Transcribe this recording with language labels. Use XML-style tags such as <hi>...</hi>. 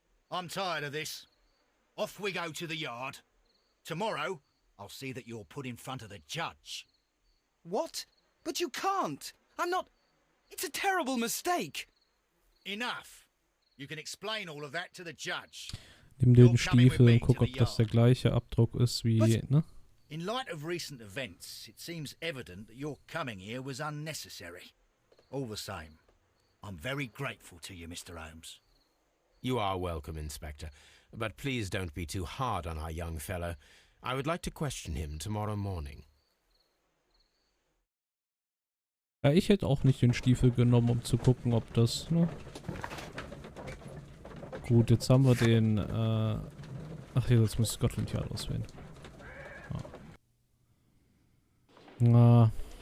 <en>I'm tired of this. Off we go to the yard. Tomorrow, I'll see that you're put in front of the judge. What? But you can't. I'm not... It's a terrible mistake. Enough. You can explain all of that to the judge.</en> <de>Nimm den Stiefel und guck, ob das der gleiche Abdruck ist wie, ne?</de> <en>In light of recent events, it seems evident that your coming here was unnecessary. All the same, I'm very grateful to you, Mr. Holmes. You are welcome, Inspector, but please don't be too hard on our young fellow. I would like to question him tomorrow morning.</en> <de>Ja, ich hätte auch nicht den Stiefel genommen, um zu gucken, ob das, ne? Gut, jetzt haben wir den, ach ja, jetzt muss ich Scotland Yard auswählen. Na.</de>